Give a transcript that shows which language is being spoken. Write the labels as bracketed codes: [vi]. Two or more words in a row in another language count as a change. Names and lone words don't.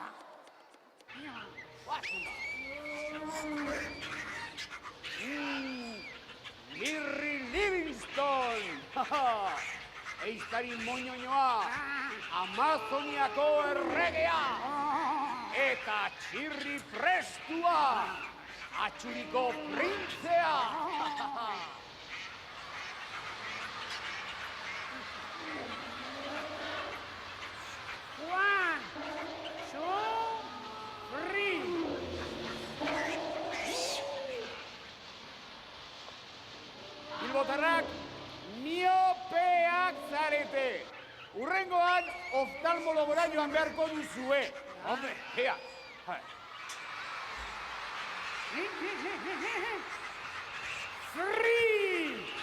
[eu] Mirri Livingston! Eiztari moñoñoa! Amazoniako erregea! Eta txirri prestua! Atxuriko printzea! [en] One, two, three. [eu] Bilbotarrak miopeak zarete. Urrengoan oftalmologora joan beharko duzue. [es] Hombre, ea. [en] Three.